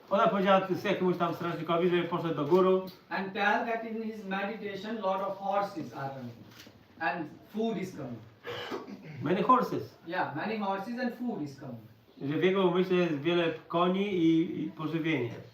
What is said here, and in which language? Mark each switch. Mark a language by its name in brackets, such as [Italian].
[Polish] Ona powiedziała jakiemuś tam strażnikowi, żeby poszedł do guru [English] And tell that in his meditation, lot of horses are running, and food is coming. many horses. Many horses and food is coming. [Polish] Że w jego umyśle jest wiele koni i pożywienie.